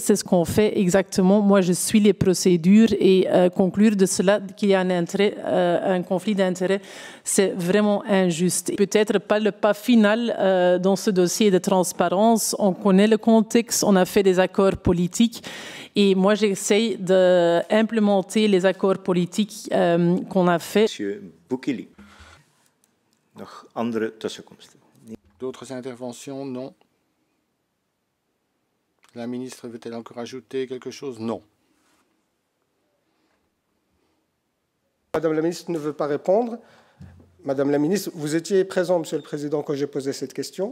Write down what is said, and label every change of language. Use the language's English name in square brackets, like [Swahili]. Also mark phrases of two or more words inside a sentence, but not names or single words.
[French] C'est ce qu'on fait exactement. Moi, je suis les procédures et conclure de cela qu'il y a un conflit d'intérêts, c'est vraiment injuste. Peut-être pas le pas final dans ce dossier de transparence. On connaît le contexte, on a fait des accords politiques et moi, j'essaie d'implémenter les accords politiques qu'on a fait. Monsieur Boukili. [Dutch] Nog andere tussenkomsten? [French] D'autres interventions? Non. La ministre veut-elle encore ajouter quelque chose? Non. Madame la ministre ne veut pas répondre. Madame la ministre, vous étiez présent, Monsieur le Président, quand j'ai posé cette question.